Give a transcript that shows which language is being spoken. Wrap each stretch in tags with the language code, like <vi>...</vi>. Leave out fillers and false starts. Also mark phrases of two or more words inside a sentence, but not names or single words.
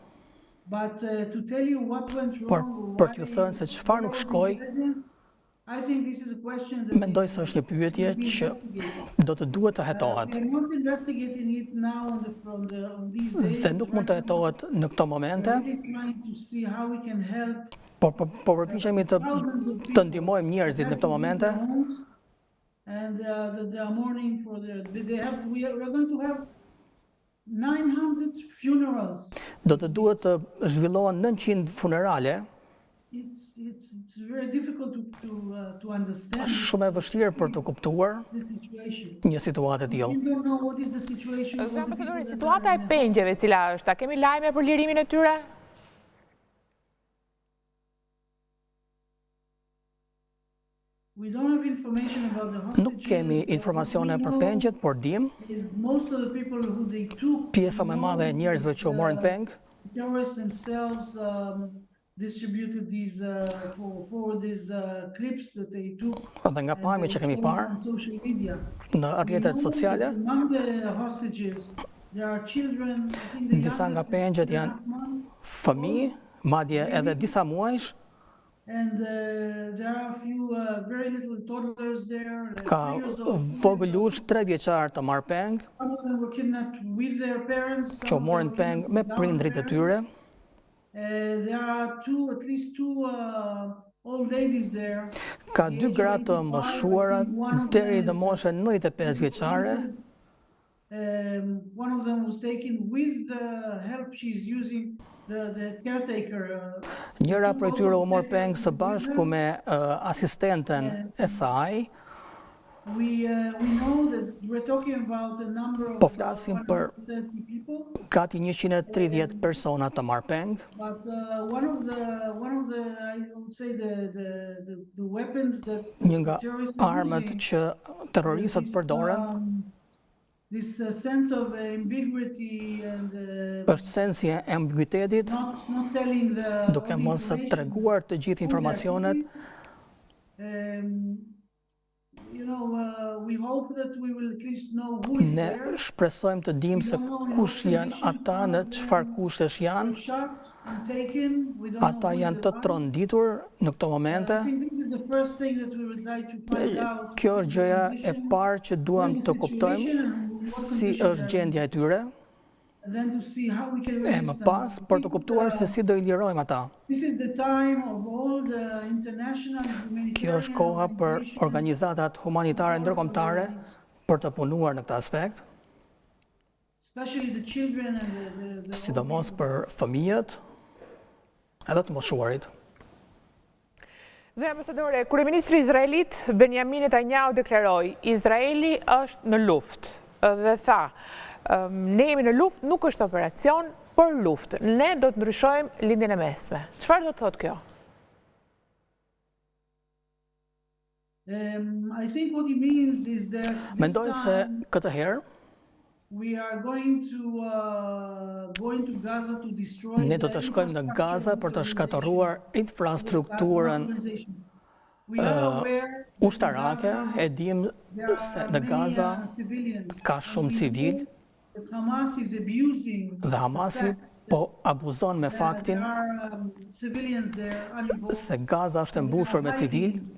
<sq>Por për t'ju thënë se çfarë nuk shkoi, mendoj se është një pyetje që do të duhet të hetohet. Dhe nuk mund të hetohet në këto momente, por përpiqemi të ndihmojmë njerëzit në këto momente.</sq> <en>And they are mourning for we are going to have 900 funerals.</en> <sq>Do të duhet të zhvillohen 900 funerale.</sq> <en>It's very difficult to understand.</en> <sq>Është shumë e vështirë për të kuptuar një situatë e tillë.</sq> <en>We don't know what is the situation.</en> <sq>Ambasadori, situata e pengjeve cila është? A kemi lajme për lirimin e tyre? Nuk kemi informacione për pengjet, por dim pjesa më e madhe e njerëzve që u morën peng dhe nga pamjet që kemi parë në rrjetet sociale, disa nga pengjet janë fëmijë, madje edhe disa muajsh.</sq> <en>And there are a few very little toddlers there.</en> <sq>Ka vogëlush 3 vjeçar të marrë peng,</sq> <en>Some of them were kidnapped with their parents.</en> <sq>që u morën peng me prindrit e tyre.</sq> <en>There are at least two old ladies there.</en> <sq>Ka dy gra të moshuara deri në moshën 95 vjeçare.</sq> <en>One of them was taken with the help she's using the caretaker.</en> <sq>Njëra prej tyre u mor peng së bashku me asistenten e saj.</sq> <en>We know that we're talking about a number of</en> <sq>Po flasim për</sq> <en>130 people.</en> <sq>gati 130 persona të marrë peng.</sq> <en>But one of the I would say the weapons that</en> <sq>Një nga</sq> <en>terrorists are</en> <sq>armët</sq> <en>using</en> <sq>që terroristët</sq> <en>is</en> <sq>përdoren</sq> <en>this sense of ambiguity and</en> <sq>është sensi e ambiguitetit,</sq> <en>not telling the</en> <sq>duke mos treguar të gjithë informacionet.</sq> <en>We hope that we will at least know who is</en> <sq>Ne</sq> <en>there.</en> <sq>shpresojmë të dimë se kush janë ata, në çfarë kushtesh janë.</sq> <en>Shot and taken. We don't know</en> <sq>Ata</sq> <en>who is</en> <sq>janë</sq> <en>the</en> <sq>të tronditur në këto momente.</sq> <en>I think this is the first thing that we would like to find out.</en> <sq>Kjo është gjëja e parë që duam të kuptojmë si është gjendja e tyre,</sq> <en>And then to see how we can</en> <sq>e</sq> <en>release</en> <sq>më</sq> <en>them.</en> <sq>pas për të kuptuar se si do i lirojmë ata.</sq> <en>This is the time of all the international</en> <sq>Kjo është koha për organizatat humanitare ndërkombëtare për të punuar në këtë aspekt,</sq> <en>especially the children and the</en> <sq>sidomos për fëmijët edhe të moshuarit. Zonja ambasadore, kryeministri izraelit Benjamin Netanyahu deklaroi, Izraeli është në luftë dhe tha, ne jemi në luftë, nuk është operacion, por luftë. Ne do të ndryshojmë lindjen e mesme. Çfarë do të thotë kjo?</sq> <en>I think what he means is that</en> <sq>Mendoj se këtë herë</sq> <en>we are going to Gaza to destroy</en> <sq>ne do të shkojmë në Gaza për të shkatërruar infrastrukturën ushtarake. E dim se në Gaza ka shumë civil dhe Hamasi po abuzon me faktin se Gaza është e mbushur me civil.</sq>